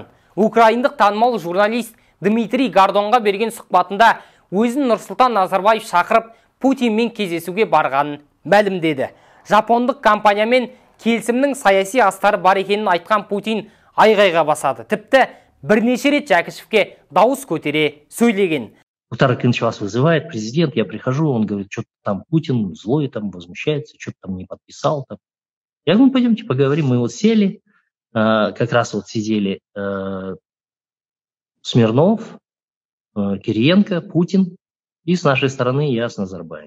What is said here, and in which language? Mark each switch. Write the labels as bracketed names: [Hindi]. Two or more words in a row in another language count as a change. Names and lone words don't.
[Kazakh] Украиндық танымал журналист Дмитрий Гордонға берген сұхбатында өзін Нұрсұлтан Назарбаев шақырып Путинмен кездесуге барғанын мәлімдеді. Жапондық компаниямен келісімнің саяси астары бар екенін айтқан Путин айғайға басады. Тіпті бірнеше рет Жәкішевке дауыс көтере сөйлеген. [Russian] Мухтар Акинович вас вызывает, президент, я прихожу, он говорит, что-то там Путин злой, там возмущается, что-то там не подписал. Там. Я говорю, пойдемте поговорим. Мы вот сели, как раз вот сидели Смирнов, Кириенко, Путин, и с нашей стороны я с Назарбаевым.